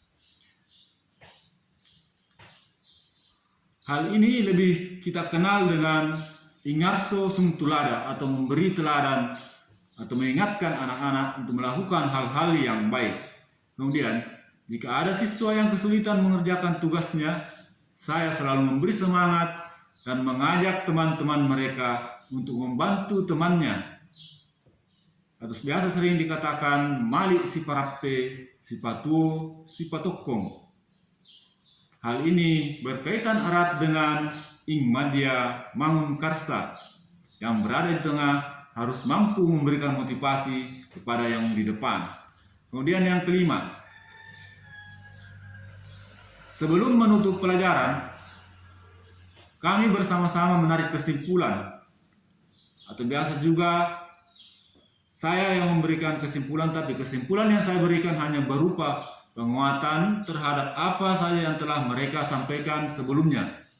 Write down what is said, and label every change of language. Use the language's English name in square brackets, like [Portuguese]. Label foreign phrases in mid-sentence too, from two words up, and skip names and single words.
[Indonesian] Hal ini lebih kita kenal dengan [Javanese] Ingarso Sung Tulada [Indonesian] atau memberi teladan atau mengingatkan anak-anak untuk melakukan hal-hal yang baik. Kemudian, jika ada siswa yang kesulitan mengerjakan tugasnya, saya selalu memberi semangat dan mengajak teman-teman mereka untuk membantu temannya. Atau biasa sering dikatakan [Batak Toba] mali si parape, si patuo, si patokong. [Indonesian] Hal ini berkaitan erat dengan [Javanese] ing madya mangun karsa, [Indonesian] yang berada di tengah harus mampu memberikan motivasi kepada yang di depan. Kemudian yang kelima, sebelum menutup pelajaran, kami bersama-sama menarik kesimpulan, atau biasa juga saya yang memberikan kesimpulan, tapi kesimpulan yang saya berikan hanya berupa penguatan terhadap apa saja yang telah mereka sampaikan sebelumnya.